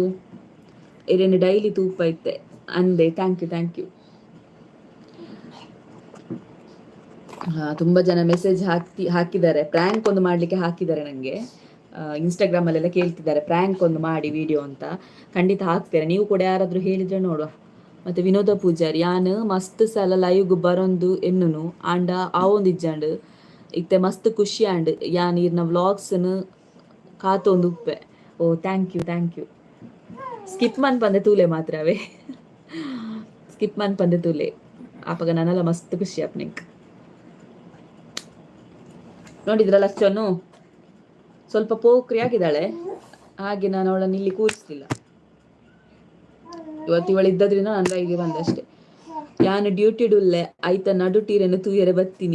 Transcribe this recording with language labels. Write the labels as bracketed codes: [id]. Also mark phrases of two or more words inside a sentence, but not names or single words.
[tcy] ಇರೇನು ಡೈಲಿ ತೂಪ ಐತೆ ಅಂದೆ. [en] thank you. [kn] ತುಂಬ ಜನ ಮೆಸೇಜ್ ಹಾಕಿದ್ದಾರೆ. ಪ್ರ್ಯಾಂಕ್ ಒಂದು ಮಾಡಲಿಕ್ಕೆ ಹಾಕಿದ್ದಾರೆ ನನಗೆ. ಇನ್ಸ್ಟಾಗ್ರಾಮಲ್ಲೆಲ್ಲ ಕೇಳ್ತಿದ್ದಾರೆ ಪ್ರ್ಯಾಂಕ್ ಒಂದು ಮಾಡಿ ವಿಡಿಯೋ ಅಂತ. ಖಂಡಿತ ಹಾಕ್ತೇನೆ, ನೀವು ಕೂಡ ಯಾರಾದರೂ ಹೇಳಿದರೆ ನೋಡುವ. [tcy] ಮತ್ತು ವಿನೋದ ಪೂಜಾರಿ, ಯಾನು ಮಸ್ತ್ ಸಲ ಲೈವ್ಗೆ ಬರೋದು ಎನ್ನು ಆಂಡ ಆವೊಂದು ಇಜ್ಜಂಡು ಇತ್ತೆ ಮಸ್ತ್ ಖುಷಿ ಆಂಡ್ ಯಾನ್ ಇರ್ನ ವ್ಲಾಗ್ಸ್ನು ಕಾತೊಂದು ಉಪ್ಪೆ. [en] O thank you. [tcy] ಸ್ಕಿಪ್ ಮನ್ ಪಂದೆ ತೂಲೆ ಮಾತ್ರವೇ, ಸ್ಕಿಪ್ ಮನ್ ಪಂದೆ ತೂಲೆ ಆಪಗ ನನ್ನೆಲ್ಲ ಮಸ್ತ್ ಖುಷಿ ಆಪ್ನಿಂಕ್. [kn] ನೋಡಿದ್ರಲ್ಲ ಅಷ್ಟನ್ನು ಸ್ವಲ್ಪ ಪೋಖ್ರಿ ಆಗಿದ್ದಾಳೆ, ಹಾಗೆ ನಾನು ಅವಳನ್ನು ಇಲ್ಲಿ ಕೂರಿಸ್ಲಿಲ್ಲ. ಇವತ್ತು ಇವಳು ಇದ್ದದ್ರಿಂದ ನನ್ನ ಲೈವ್ಗೆ ಬಂದಷ್ಟೇ. [tcy] ಯಾನು ಡ್ಯೂಟಿ ಡುಲ್ಲೆ ಆಯ್ತಾ ನಡುಟೀರೇನು ತೂಯರೆ ಬತ್ತೀನಿ.